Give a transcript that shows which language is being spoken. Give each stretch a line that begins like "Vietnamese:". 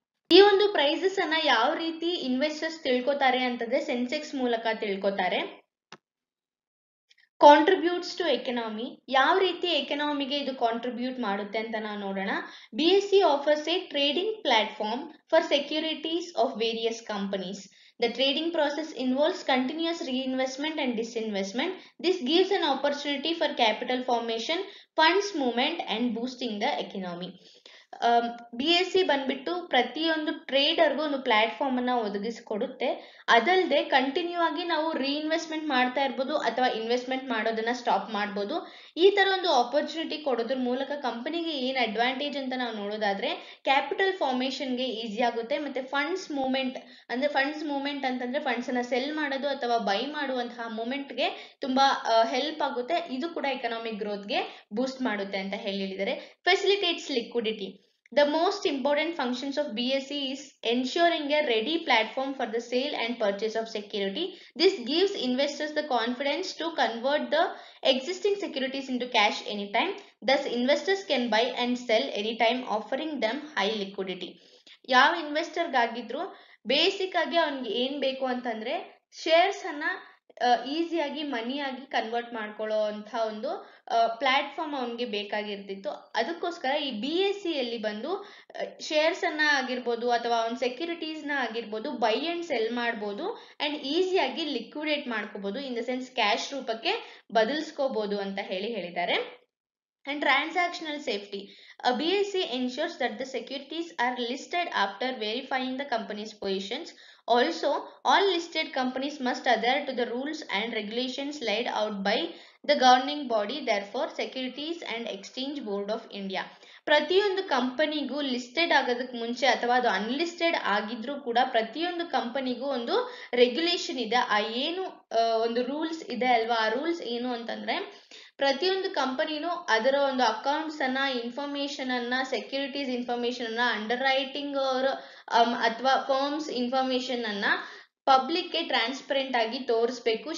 Kannada: ಈ ಒಂದು ಪ್ರೈಸಸ್ ಅನ್ನ ಯಾವ ರೀತಿ ಇನ್ವೆಸ್ಟರ್ಸ್ ತಿಳ್ಕೊತಾರೆ ಅಂತಂದ್ರೆ ಸೆನ್ಸೆಕ್ಸ್ ಮೂಲಕ ತಿಳ್ಕೊತಾರೆ.
English: contributes to economy,
Kannada: ಯಾವ ರೀತಿ ಎಕನಾಮಿಗೆ ಇದು ಕಾಂಟ್ರಿಬ್ಯೂಟ್ ಮಾಡುತ್ತೆ ಅಂತ ನಾವು ನೋಡೋಣ.
English: BSE offers a trading platform for securities of various companies. The trading process involves continuous reinvestment and disinvestment. This gives an opportunity for capital formation, funds movement and boosting the economy.
Kannada: BSE ಬಂದ್ಬಿಟ್ಟು ಪ್ರತಿಯೊಂದು ಟ್ರೇಡರ್ಗೂ ಒಂದು platform ಅನ್ನ ಒದಗಿಸಿಕೊಡುತ್ತೆ. ಅದಲ್ಲದೆ continue ಆಗಿ ನಾವು reinvestment ಮಾಡ್ತಾ ಇರ್ಬೋದು ಅಥವಾ ಇನ್ವೆಸ್ಟ್ಮೆಂಟ್ ಮಾಡೋದನ್ನ ಸ್ಟಾಪ್ ಮಾಡ್ಬೋದು. ಈ ತರ ಒಂದು ಆಪರ್ಚುನಿಟಿ ಕೊಡೋದ್ರ ಮೂಲಕ ಕಂಪನಿಗೆ ಏನ್ ಅಡ್ವಾಂಟೇಜ್ ಅಂತ ನಾವು ನೋಡೋದಾದ್ರೆ ಕ್ಯಾಪಿಟಲ್ ಫಾರ್ಮೇಶನ್ಗೆ ಈಸಿ ಆಗುತ್ತೆ. ಮತ್ತೆ ಫಂಡ್ಸ್ ಮೂವ್ಮೆಂಟ್ ಅಂತಂದ್ರೆ ಫಂಡ್ಸ್ ಅನ್ನ ಸೆಲ್ ಮಾಡೋದು ಅಥವಾ ಬೈ ಮಾಡುವಂತಹ ಮೂವ್ಮೆಂಟ್ಗೆ ತುಂಬಾ ಹೆಲ್ಪ್ ಆಗುತ್ತೆ. ಇದು ಕೂಡ ಎಕನಾಮಿಕ್ ಗ್ರೋತ್ಗೆ ಬೂಸ್ಟ್ ಮಾಡುತ್ತೆ ಅಂತ ಹೇಳಿದ್ದಾರೆ.
English: Facilitates liquidity. The most important functions of BSE is ensuring a ready platform for the sale and purchase of security. This gives investors the confidence to convert the existing securities into cash anytime. Thus, investors can buy and sell anytime, offering them high liquidity.
Kannada: ಯಾವ ಇನ್ವೆಸ್ಟರ್ಗಾಗಿದ್ರು basic ಆಗಿ ಅವ್ನಿಗೆ ಏನ್ ಬೇಕು ಅಂತಂದ್ರೆ shares ಅನ್ನ ಈಸಿಯಾಗಿ ಮನಿಯಾಗಿ convert ಮಾಡ್ಕೊಳ್ಳೋ ಅಂತ ಒಂದು ಪ್ಲಾಟ್ಫಾರ್ಮ್ ಅವನಿಗೆ ಬೇಕಾಗಿರ್ತಿತ್ತು. ಅದಕ್ಕೋಸ್ಕರ ಈ BSE ಅಲ್ಲಿ ಬಂದು ಶೇರ್ಸ್ ಅನ್ನ ಆಗಿರ್ಬೋದು ಅಥವಾ ಅವನ ಸೆಕ್ಯೂರಿಟೀಸ್ ನ ಆಗಿರ್ಬೋದು ಬೈ ಅಂಡ್ ಸೆಲ್ ಮಾಡ್ಬೋದು ಅಂಡ್ ಈಸಿಯಾಗಿ ಲಿಕ್ವಿಡೇಟ್ ಮಾಡ್ಕೋಬಹುದು.
English: in the sense
Kannada: ಕ್ಯಾಶ್ ರೂಪಕ್ಕೆ ಬದಲಿಸ್ಕೋಬಹುದು ಅಂತ ಹೇಳಿದ್ದಾರೆ.
English: And transactional safety. BSE ensures that the securities are listed after verifying the company's positions. Also, all listed companies must adhere to the rules and regulations laid out by the governing body, therefore Securities and Exchange Board of India.
Kannada: ಪ್ರತಿಯೊಂದು ಕಂಪನಿಗೂ listed ಆಗೋದಕ್ಕೆ ಮುಂಚೆ ಅಥವಾ ಅದು unlisted ಆಗಿದ್ರೂ ಕೂಡ ಪ್ರತಿಯೊಂದು ಕಂಪನಿಗೂ ಒಂದು regulation ಇದೆ. ಆ ಏನು ಒಂದು ರೂಲ್ಸ್ ಇದೆ ಅಲ್ವಾ, ಆ ರೂಲ್ಸ್ ಏನು ಅಂತಂದ್ರೆ ಪ್ರತಿಯೊಂದು ಕಂಪನಿನೂ ಅದರ ಒಂದು ಅಕೌಂಟ್ಸ್ ಅನ್ನ ಇನ್ಫಾರ್ಮೇಶನ್ ಅನ್ನ ಸೆಕ್ಯೂರಿಟೀಸ್ ಇನ್ಫಾರ್ಮೇಶನ್ ಅನ್ನ ಅಂಡರ್ ರೈಟಿಂಗ್ ಅಥವಾ ಫರ್ಮ್ಸ್ ಇನ್ಫಾರ್ಮೇಶನ್ ಅನ್ನ ಪಬ್ಲಿಕ್ ಗೆ ಟ್ರಾನ್ಸ್ಪರೆಂಟ್ ಆಗಿ ತೋರಿಸ್ಬೇಕು.